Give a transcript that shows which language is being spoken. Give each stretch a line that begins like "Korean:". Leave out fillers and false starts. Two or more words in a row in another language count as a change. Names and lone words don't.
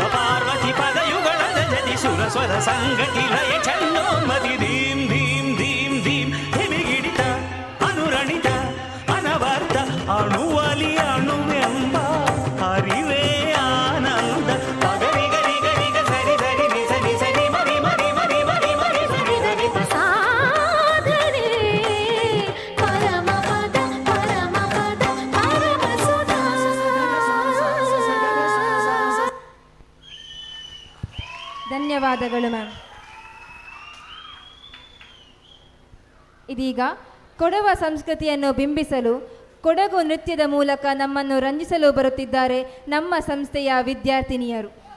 Kannada: ಪಾರ್ವತಿ ಪದಯುಗಳದ ಜತಿ ಸುರ ಸ್ವರ ಸಂಗತಿ ಲಯ ಚನ್ನೋನ್ಮತಿ ಧೀಂ ಧೀಂ ಧೀಂ ಧೀಂ ಹಿಮಿಗಿಡಿತ ಅನುರಣಿತ ಅನವರ್ತ ಅಣುವಲಿ ಅಣುವೆಂಬ ಹರಿವೇ ಆನಂದ ಗರಿ ಗರಿ ಗರಿ ಸರಿ ಸರಿ ನಿ ಸರಿ ಸರಿ ಮರಿ ಮರಿ ಮರಿ ಮರಿ ಮರಿ ಸರಿ ಸರಿ ಸಾಧನೆ ಪರಮಪದ ಪರಮಪದ ಪರಮಸುಧಾ. ಧನ್ಯವಾದಗಳು ಮ್ಯಾಮ್. ಇದೀಗ ಕೊಡವ ಸಂಸ್ಕೃತಿಯನ್ನು ಬಿಂಬಿಸಲು ಕೊಡಗು ನೃತ್ಯದ ಮೂಲಕ ನಮ್ಮನ್ನು ರಂಜಿಸಲು ಬರುತ್ತಿದ್ದಾರೆ ನಮ್ಮ ಸಂಸ್ಥೆಯ ವಿದ್ಯಾರ್ಥಿನಿಯರು.